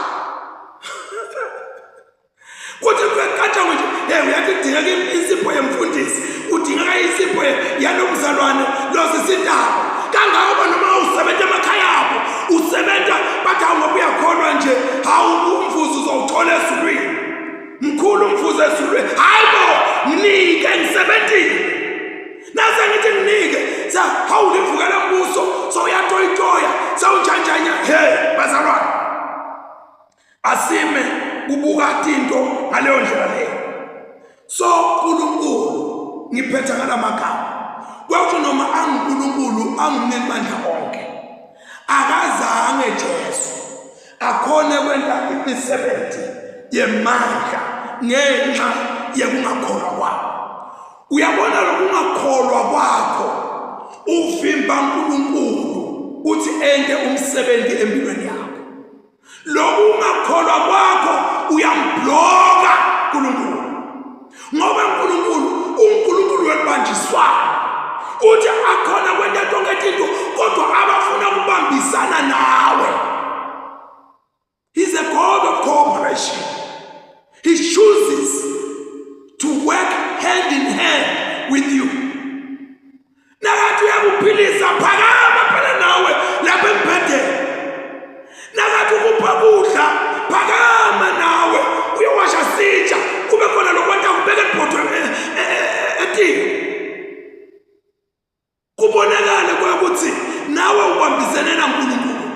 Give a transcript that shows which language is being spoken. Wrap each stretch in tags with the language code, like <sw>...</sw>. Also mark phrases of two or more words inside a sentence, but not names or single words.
<zu>kuthi kwekatha nje uyathi kudingeka insipho yemfundisi udingeka insipho yanomzalwane losisindaba kangabe noma usebenza emakhaya abo usebenza bathi awungoba uyakholwa nje hawu umvuzo uzowuthola ezulwini mkhulu umvuzo ezulwini hayibo nginike ngisebenzile nase ngithi nginike hawu livuka lembuso so uyatoyitoya sawunjanjanya bazalwane asime kubuka into ngaleyo ndlela leyo so uNkulunkulu ngiphetha ngalamagama kwathi noma anguNkulunkulu anginemandla onke akazange Jesu akhona kwenta imisebenzi yemandla ngenxa yokungakholwa kwakho uyabona lokungakholwa kwakho uvimba uNkulunkulu uthi ende umsebenzi empilweni yakho lokungakholwa kwakho uyambloka uNkulunkulu ngoba uNkulunkulu webanjiswana uthi akhona kwenta tonke into kodwa abafuna ukubambisana nawe.</zu> <en>He's a God of cooperation. He chooses to work hand in hand with you.</en> <zu>Nakathi uyakuphilisa phakama phela nawe lapha emphatheni. Nakathi ukupha kudla phakama nawe uyowasha sitsha kube khona lokwenta kubeka ibhodwe etini. Kubonakala ukuthi nawe ubambisene naNkulunkulu.</zu>